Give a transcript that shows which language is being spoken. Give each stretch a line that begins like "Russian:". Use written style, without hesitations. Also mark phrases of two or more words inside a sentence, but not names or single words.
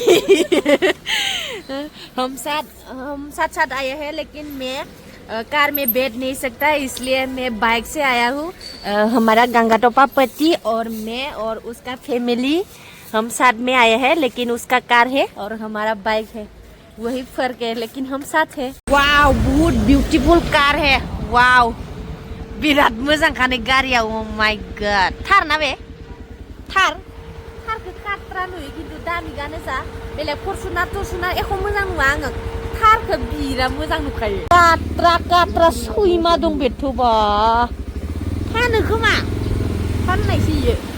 Hindi: हम साथ आए हैं लेकिन मैं कार में बैठ नहीं सकता इसलिए मैं बाइक से आया हूँ हमारा गंगा टोपा पति और मैं और उसका फैमिली हम साथ में आए हैं लेकिन उसका कार है और हमारा बाइक है वही फर्क है लेकिन हम साथ हैं वाव बहुत ब्यूटीफुल कार है
Bodo: वाव बिराद मोजां खाने गारिया
English: oh my god
Bodo: थार ना बे थारखौ खात्रा नुयो खिन्थु दामिगानो जा बेलेग फरचुनार एख' मोजां नुवा आङो थारखौ बिराद मोजां नुखायो कात्रा सैमा दं बेथ'बा फानो खोमा फाननायसो इयो